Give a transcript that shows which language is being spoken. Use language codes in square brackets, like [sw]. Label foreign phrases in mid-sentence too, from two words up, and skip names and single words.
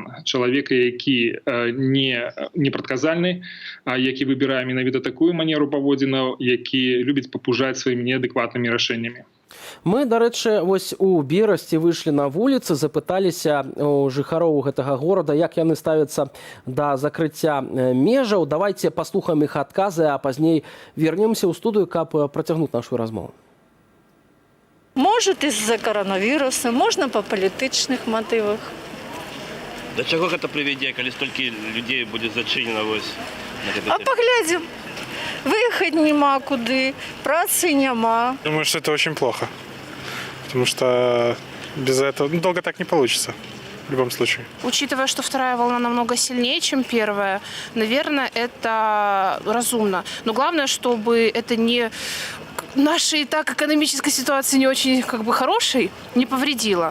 [be] Чалавека, які не прадказальны, які выбірае менавіта такую манеру паводзінаў, які любіць папужаць сваімі неадэкватнымі рашэннямі. Мы, дарэчы, вось у берасці выйшлі на вуліцы, запыталіся у жыхароў гэтага горада, як яны ставяцца да закрыцця межаў. Давайте паслухаем іх адказы, а пазней вернемся ў студыю, каб працягнуць нашу размову. [ru] Может, из-за коронавируса, можно по палітычных мотивах. [be] До чаго гэта прывядзе, калі столькі людзей будзе зачынена вось? [ru] А поглядим. [be] Выехать нема куды, працы нема. [ru] Думаю, что это очень плохо. Потому что без этого долго так не получится. В любом случае. Учитывая, что вторая волна намного сильнее, чем первая, наверное, это разумно. Но главное, чтобы это не нашей и так экономической ситуации не очень хорошей не повредило.